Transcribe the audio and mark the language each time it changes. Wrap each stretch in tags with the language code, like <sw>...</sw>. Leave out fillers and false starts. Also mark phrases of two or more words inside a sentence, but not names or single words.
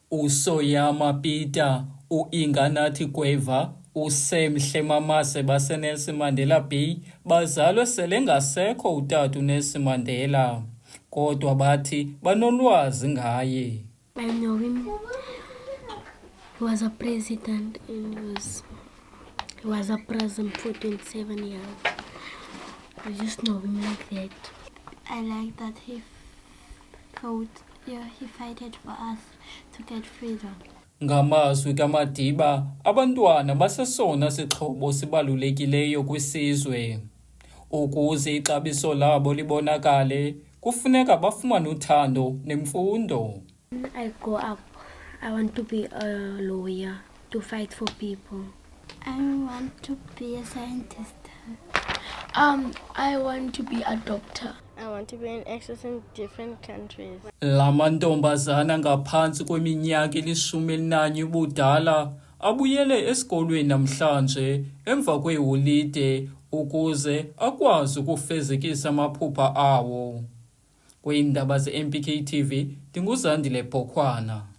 <xh>uSoyama Peter, uInganathi Gweva, uSam Hlemamase baseNelson Mandela Bay bazalwe sele ngasekho utata uNelson Mandela, kodwa bathi banolwazi ngaye.</xh> <en>I know him. He was a president and he was a president for 27 years. I just know him like that. I like that he fighted for us to get freedom.</en> <xh>Ngamazwi kaMadiba, abantwana basesona sixhobo sibalulekileyo kwisizwe. Ukuze ixabiso labo libonakale, kufuneka bafumane uthando nemfundo.</xh> <en>I grow up, I want to be a lawyer, to fight for people. I want to be a scientist. I want to be a doctor. I want to be an actress in different countries.</en> <xh>La mantombazana ngaphantsi kweminyaka 11 ubudala abuyele esikolweni namhlanje emva kweholide ukuze akwazi ukufezekisa amaphupha awo. Kwiindaba ze-MPK TV, ndinguzandile Bhokhwana.</xh>